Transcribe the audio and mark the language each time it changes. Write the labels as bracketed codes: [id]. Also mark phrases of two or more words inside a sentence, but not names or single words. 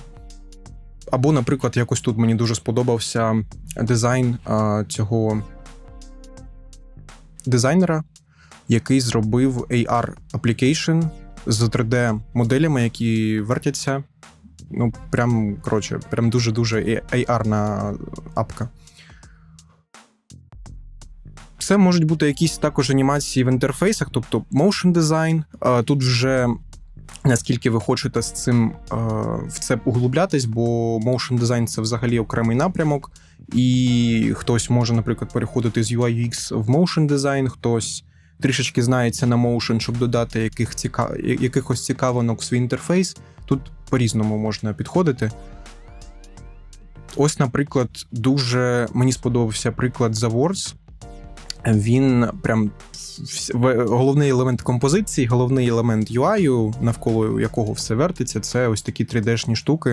[uk] Або, наприклад, якось тут мені дуже сподобався дизайн цього дизайнера, який зробив AR-application з 3D-моделями, які вертяться. Прям дуже-дуже AR-на апка. Це можуть бути якісь також анімації в інтерфейсах, тобто [en] motion design. [uk] Тут вже наскільки ви хочете з цим в це углублятись, бо [en] motion design – [uk] це взагалі окремий напрямок, і хтось може, наприклад, переходити з [en] UI UX [uk] в [en] motion design, [uk] хтось трішечки знається на motion, щоб додати якихось цікавинок в свій інтерфейс. Тут по-різному можна підходити. Ось, наприклад, дуже мені сподобався приклад з Awards. Він прям головний елемент композиції, головний елемент UI, навколо якого все вертиться, це ось такі 3D-шні штуки.